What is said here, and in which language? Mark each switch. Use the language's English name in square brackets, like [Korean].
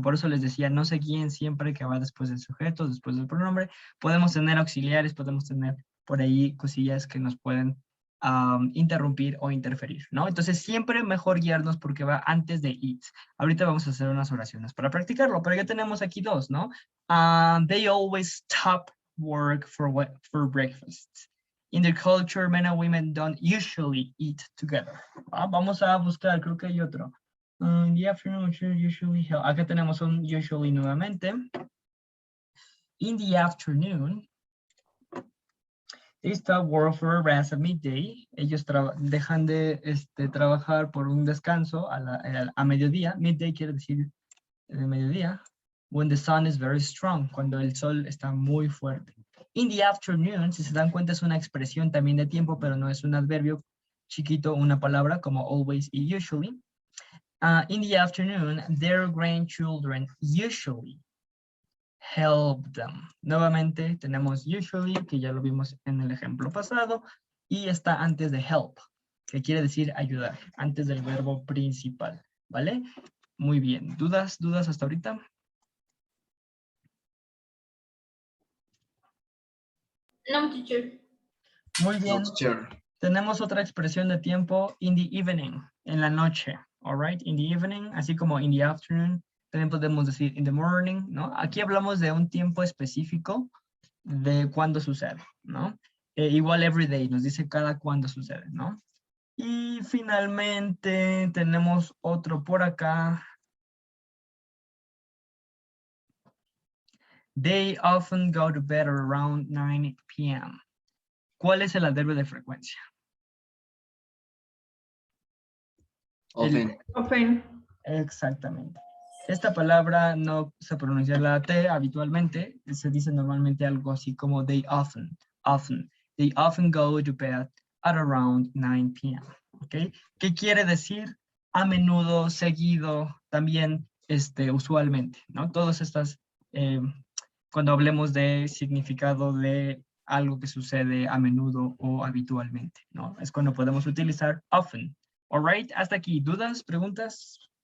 [Spanish] Por eso les decía, no se guíen siempre que va después del sujeto, después del pronombre. Podemos tener auxiliares, podemos tener por ahí cosillas que nos pueden interrumpir o interferir, ¿no? Entonces siempre mejor guiarnos porque va [English] antes de it. [Spanish] Ahorita vamos a hacer unas oraciones para practicarlo, pero ya tenemos aquí dos, ¿no? [English] They always stop work for breakfast. In their culture, men and women don't usually eat together. [Spanish] Vamos a buscar, creo que hay otro. [English] In the afternoon, usually. [Spanish] Acá tenemos un usually nuevamente. [English] In the afternoon, they stop work for a rest at midday. [Spanish] Ellos dejan de trabajar por un descanso a mediodía. Midday quiere decir mediodía. [English] When the sun is very strong, [Spanish] cuando el sol está muy fuerte. [English] In the afternoon, [Spanish] si se dan cuenta, es una expresión también de tiempo, pero no es un adverbio chiquito, una palabra como always y usually. [English] In the afternoon, their grandchildren usually help them. [Spanish] Nuevamente tenemos usually, que ya lo vimos en el ejemplo pasado, y está antes de help, que quiere decir ayudar, antes del verbo principal, ¿vale? Muy bien. ¿Dudas hasta ahorita? [English] No, teacher. [Spanish] Muy bien. [English] No, teacher. [Spanish] Tenemos otra expresión de tiempo, [English] in the evening, [Spanish] en la noche, [English] all right? In the evening, [Spanish] así como [English] in the afternoon, [Spanish] también podemos decir [English] in the morning, [Spanish] ¿no? Aquí hablamos de un tiempo específico de cuándo sucede, ¿no? Igual [English] every day, [Spanish] nos dice cada cuándo sucede, ¿no? Y finalmente tenemos otro por acá. [English] They often go to bed around 9 p.m. [Spanish] ¿Cuál es el adverbio de frecuencia? [English] Often. Often. [Spanish] Exactamente. Esta palabra no se pronuncia la T habitualmente, se dice normalmente algo así como [English] they often. They often go to bed at around 9 p.m. [Spanish] ¿Okay? ¿Qué quiere decir? A menudo, seguido, también usualmente, ¿no? Todas estas, cuando hablemos de significado de algo que sucede a menudo o habitualmente, ¿no? Es cuando podemos utilizar often. [English] All right, [Spanish] hasta aquí. ¿Dudas, preguntas?